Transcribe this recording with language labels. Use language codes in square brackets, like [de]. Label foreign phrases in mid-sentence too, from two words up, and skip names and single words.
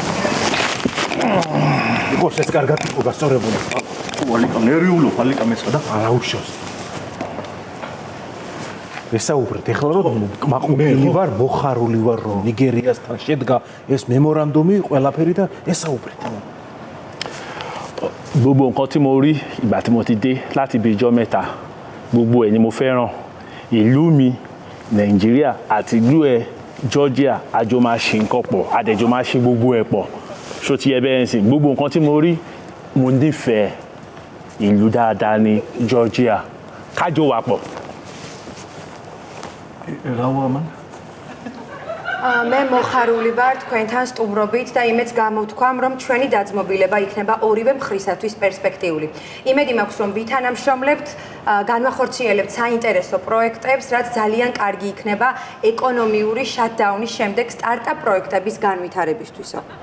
[ka] იყოს ეს კარგად იყო გასწორებული ხო ალიკა ნერვიულობ ალიკა მეცხრა და არა უშავს ესაუბრეთ ეხლა რომ მაყურებელი ვარ მოხარული ვარ რომ ნიგერიასთან შედგა ეს მემორანდუმი ყველაფერი და ესაუბრეთ [yo] gbogbo nǹkan tí mo rí ìgbà tí mo ti dé láti bí ijọ́ mẹ́ta gbogbo ẹ̀ ni mo fẹ́ràn ìlú mi nàìjíríà àti ìlú ẹ̀ Georgia àjọ máa ṣe nǹkan pọ̀ àdẹ̀jọ máa ṣe gbogbo ẹ̀ pọ̀ ṣó ti ẹ bẹ́ẹ̀ sìn gbogbo nǹkan tí mo rí mo nífẹ̀ẹ́ ìlú dáadáa ní Georgia kájọ wà pọ̀. [ka] რა ვამან მე მოხარული ვარ თქვენთან სტუმრობით და იმეც გამოვთქვამ, რომ ჩვენი დაძმობილება იქნება ორივე მხრისათვის პერსპექტიული. იმედი მაქვს, რომ ვითანამშრომლებთ, განვახორციელებთ საინტერესო პროექტებს, რაც ძალიან კარგი იქნება ეკონომიური შატდაუნის შემდეგ სტარტაპ პროექტების განვითარებისთვისო.